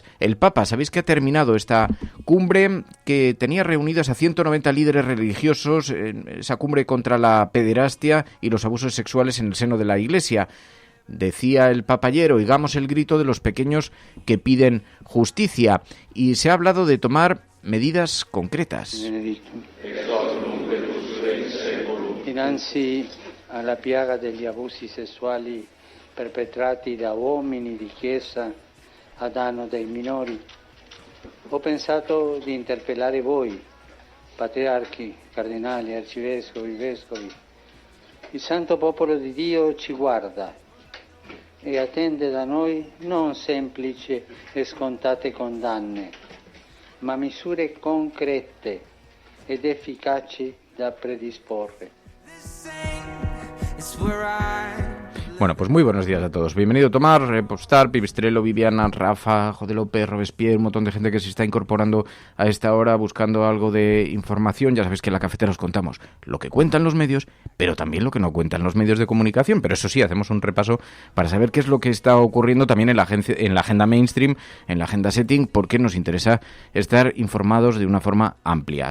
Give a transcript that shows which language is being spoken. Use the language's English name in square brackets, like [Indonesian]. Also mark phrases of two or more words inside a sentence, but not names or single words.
[Spanish] El Papa, sabéis que ha terminado esta cumbre que tenía reunidas a 190 líderes religiosos, esa cumbre contra la pederastia y los abusos sexuales en el seno de la Iglesia. Decía el Papa ayer, oigamos el grito de los pequeños que piden justicia, y se ha hablado de tomar medidas concretas. [Italian] Dinanzi alla piaga degli abusi sessuali perpetrati da uomini di chiesa a danno dei minori, ho pensato di interpellare voi, patriarchi, cardinali, arcivescovi, vescovi. Il santo popolo di Dio ci guarda e attende da noi non semplici e scontate condanne, ma misure concrete ed efficaci da predisporre. [Spanish] Bueno, pues muy buenos días a todos. Bienvenido Tomás, Repostar, Pipistrello, Viviana, Rafa, Jode López, Robespierre, un montón de gente que se está incorporando a esta hora buscando algo de información. Ya sabéis que en la cafetera os contamos lo que cuentan los medios, pero también lo que no cuentan los medios de comunicación. Pero eso sí, hacemos un repaso para saber qué es lo que está ocurriendo también en la agenda mainstream, en la [English] agenda setting, [Spanish] porque nos interesa estar informados de una forma amplia.